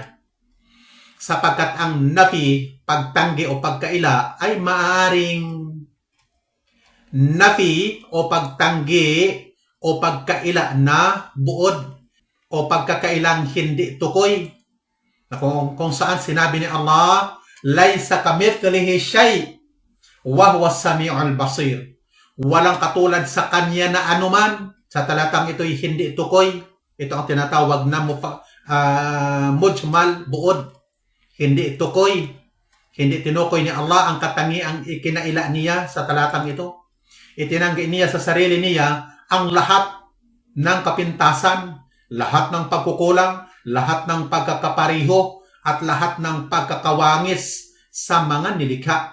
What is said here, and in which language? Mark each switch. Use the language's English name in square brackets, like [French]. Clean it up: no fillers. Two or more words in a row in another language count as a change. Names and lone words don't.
[Filipino] Sapagkat ang nafi, pagtanggi o pagkaila, ay maaring nafi o pagtanggi o pagkaila na buod o pagkakailang hindi tukoy. Kung saan sinabi ni Allah, [Arabic] ليس كمثله شيء وهو السميع البصير. [Filipino] Walang katulad sa kanya na anuman. Sa talatang ito'y hindi tukoy. Ito ang tinatawag na mujmal, buod. Hindi tukoy. Hindi tinukoy ni Allah ang katangiang ikinaila niya sa talatang ito. Itinanggi niya sa sarili niya ang lahat ng kapintasan, lahat ng pagkukulang, lahat ng pagkakapariho, at lahat ng pagkakawangis sa mga nilikha.